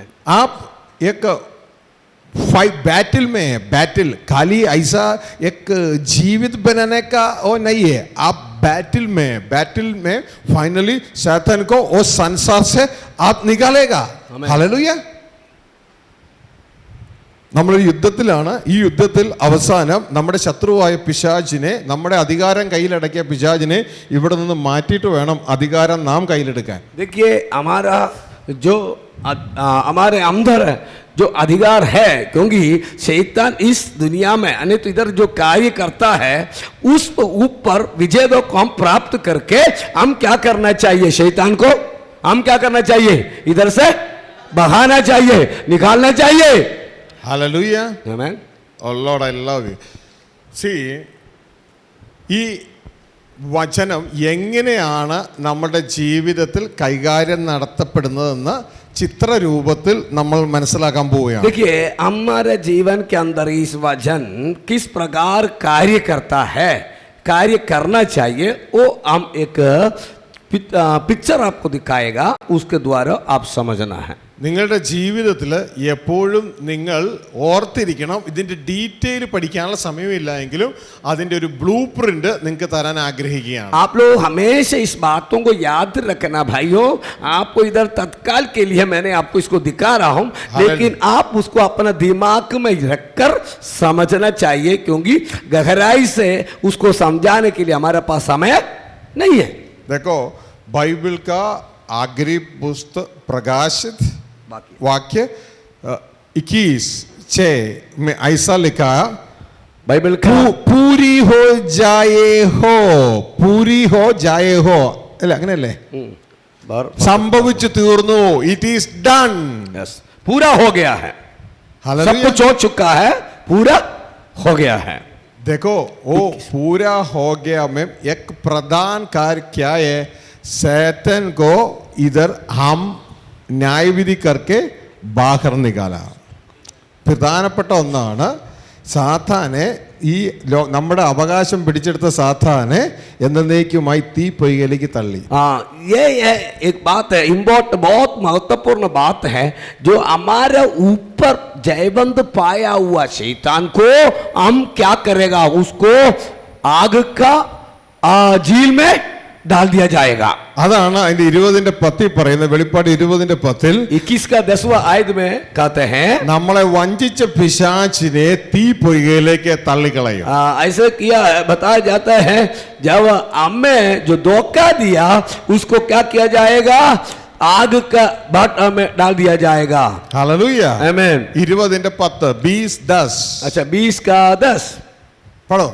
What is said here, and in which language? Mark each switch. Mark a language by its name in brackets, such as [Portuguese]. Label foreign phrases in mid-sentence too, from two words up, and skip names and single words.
[Hindi] आप एक [English] fight battle [Hindi] में है बैटल खाली ऐसा एक जीवित बनाने का वो नहीं है आप बैटल में फाइनली शैतान को वो संसार से आप निकालेगा आमीन। [Malayalam] हालेलुया നമ്മളൊരു യുദ്ധത്തിലാണ് ഈ യുദ്ധത്തിൽ അവസാനം നമ്മുടെ ശത്രുവായ പിശാചിനെ നമ്മുടെ അധികാരം കയ്യിലടക്കിയ പിശാചിനെ ഇവിടെ നിന്ന് മാറ്റിയിട്ട് വേണം അധികാരം നാം കയ്യിലെടുക്കാൻ [Hindi] देखिए हमारा जो हमारे अंदर जो अधिकार है क्योंकि शैतान इस दुनिया में यानी तो इधर जो कार्य करता है उस ऊपर विजय को हम प्राप्त करके हम क्या करना चाहिए? शैतान को हम क्या करना चाहिए? इधर से भगाना चाहिए, निकालना चाहिए। [Malayalam] ഹല്ലേലൂയ [Hindi] आमीन। [English] Oh Lord, I love you. See, [Malayalam] ഈ വചനം എങ്ങനെയാണ് നമ്മുടെ ജീവിതത്തിൽ കൈകാര്യം നടത്തപ്പെടുന്നതെന്ന് ചിത്രരൂപത്തിൽ നമ്മൾ മനസ്സിലാക്കാൻ പോവുകയാണ് [Hindi] देखिए हमारे जीवन के अंदर इस वचन किस प्रकार कार्य करता है, कार्य करना चाहिए, वो हम एक पिक्चर आपको दिखाएगा, उसके द्वारा आप समझना है। [Malayalam] നിങ്ങളുടെ ജീവിതത്തിൽ എപ്പോഴും നിങ്ങൾ ഓർത്തിരിക്കണം ഇതിൻ്റെ ഡീറ്റെയിൽ പഠിക്കാനുള്ള സമയമില്ല എങ്കിലും അതിൻ്റെ ഒരു [English] blue print [Malayalam] നിങ്ങൾക്ക് തരാൻ ആഗ്രഹിക്കുകയാണ് [Hindi] आप लोग हमेशा इस बातों को याद रखना भाइयों। आपको इधर तत्काल के लिए मैंने आपको इसको दिखा रहा हूं, लेकिन आप उसको अपना दिमाग में रखकर समझना चाहिए क्योंकि गहराई से उसको समझाने के लिए हमारे पास समय नहीं है। देखो बाइबल का आखिरी पुस्तक प्रकाशित वाक्य 21:6 में ऐसा लिखा बाइबल का पूरी हो जाए हो [Malayalam] അല്ലേ അങ്ങനെയല്ലേ സംഭവിച്ചു തീർന്നു [English] It is done [Hindi] यस पूरा हो गया है, सब कुछ हो चुका है, पूरा हो गया है। देखो वो पूरा हो गया में एक प्रधान कार्य क्या है शैतान को इधर हम ന്യായവിധി करके बाहर निकाला [Malayalam] പ്രധാനപ്പെട്ട ഒന്നാണ് സാത്താനെ ഈ നമ്മുടെ അവകാശം പിടിച്ചെടുത്ത സാത്താനെ എന്നേക്കുമായി തീ പൊയ്കയിലേക്ക് തള്ളി [Hindi] ये एक बात है इम्पोर्टेंट, बहुत महत्वपूर्ण बात है। जो हमारे ऊपर जयबंद पाया हुआ शैतान को हम क्या करेगा? उसको आग का झील में डाल दिया जाएगा। [Malayalam] അതാണ് അതിന്റെ 20:10 പറയുന്നത് വെളിപ്പാട് 20:10 [Hindi] 21 का 10वां आयत में कहते हैं [Malayalam] നമ്മളെ വഞ്ചിച്ച പിശാചിനെ തീ പൊയ്കയിലേക്ക് തള്ളിക്കളയും [Hindi] ऐसे किया बताया जाता है जब हमें जो धोखा दिया उसको क्या किया जाएगा? आग का भाटा में डाल दिया जाएगा। हालेलुया आमीन। 20:10 20:10 अच्छा 20 का 10 पढ़ो